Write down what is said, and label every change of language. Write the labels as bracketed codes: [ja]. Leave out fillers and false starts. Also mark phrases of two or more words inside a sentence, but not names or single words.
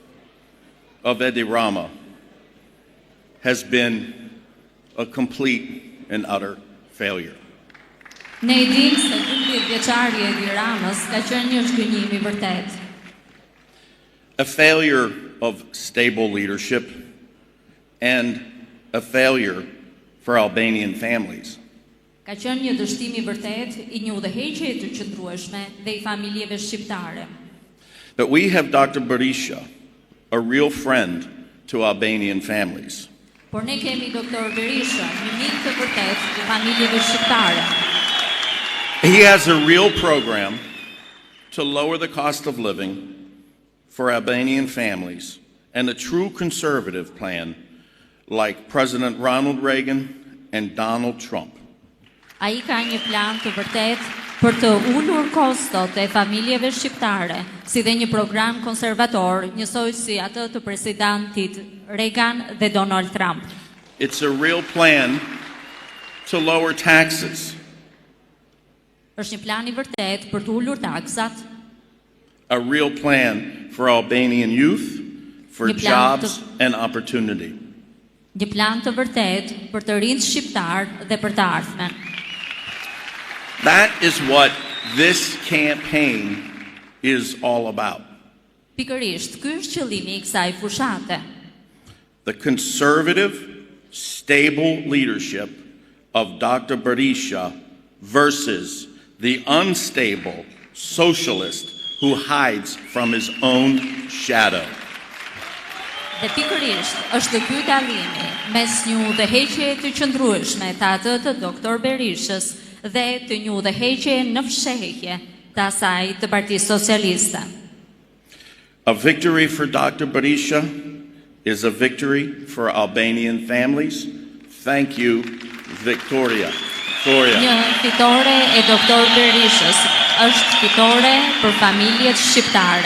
[en] of Edi Rama has been a complete and utter failure. [sq] Ne e dim se 12 vjeçari i Edi Ramës ka qenë një zhgënjim I vërtet. [en] A failure of stable leadership and a failure for Albanian families. [sq] Ka qenë një dështim I vërtet I një udhëheqje të qëndrueshme dhe I familjeve shqiptare. [en] But we have Dr. Berisha, a real friend to Albanian families. [sq] Por ne kemi Dr. Berisha, një mik të vërtet të familjeve shqiptare. [en] He has a real program to lower the cost of living for Albanian families and a true conservative plan like President Ronald Reagan and Donald Trump. [sq] Ai ka një plan të vërtet për të ulur kostot e familjeve shqiptare, si dhe një program konservator, njësoj si atë të presidentit Reagan dhe Donald Trump. [en] It's a real plan to lower taxes. [sq] Është një plan I vërtet për të ulur taksat. [en] A real plan for Albanian youth, for [sq] Një plan [en] jobs and opportunity. [sq] Një plan të vërtet për të rinjt shqiptar dhe për të ardhmen. [en] That is what this campaign is all about. [sq] Pikërisht, ky është qëllimi I kësaj fushate. [en] The conservative, stable leadership of Dr. Berisha versus the unstable socialist who hides from his own shadow. [sq] Dhe pikërisht, është ky dallimi mes një udhëheqje të qëndrueshme të atë të Dr. Berishës dhe të një udhëheqje në fshehje të asaj të Partisë Socialiste. [en] A victory for Dr. Berisha is a victory for Albanian families. Thank you, Victoria. [sq] Një fitore e Dr. Berishës është fitore për familjet shqiptare.